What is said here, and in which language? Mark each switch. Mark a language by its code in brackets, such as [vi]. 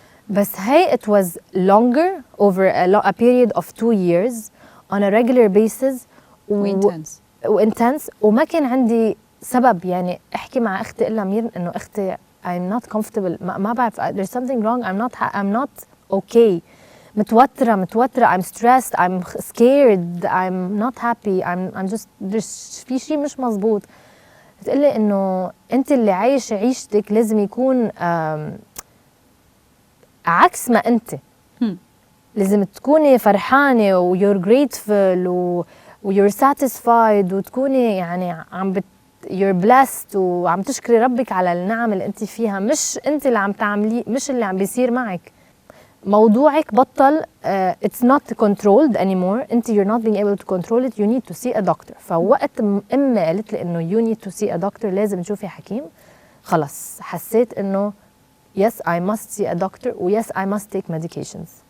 [ar] بس هي [en] it was longer over a period of 2 years on a regular basis وintense [ar] وما كان عندي سبب يعني احكي مع اختي الا مير انه اختي [en] I'm not comfortable [ar] ما بعرف [en] there's something wrong I'm not okay. [ar] متوترة [en] I'm stressed I'm scared I'm not happy I'm just [ar] في شيء مش مزبوط. بتقلي انه انت اللي عايشة عيشتك لازم يكون عكس ما انت لازم تكوني فرحانة و [en] you're grateful [ar] و [en] you're satisfied [ar] وتكوني يعني [en] you're blessed [ar] وعم تشكري ربك على النعم اللي انت فيها، مش انت اللي عم تعملي مش اللي عم بيصير معك. موضوعك بطل [en] it's not controlled anymore. انت you're not being able to control it you need to see a doctor. [ar] فوقت امي قالت لي انه [en] you need to see a doctor [ar] لازم تشوفي حكيم، خلص حسيت انه [en] yes I must see a doctor و yes I must take medications.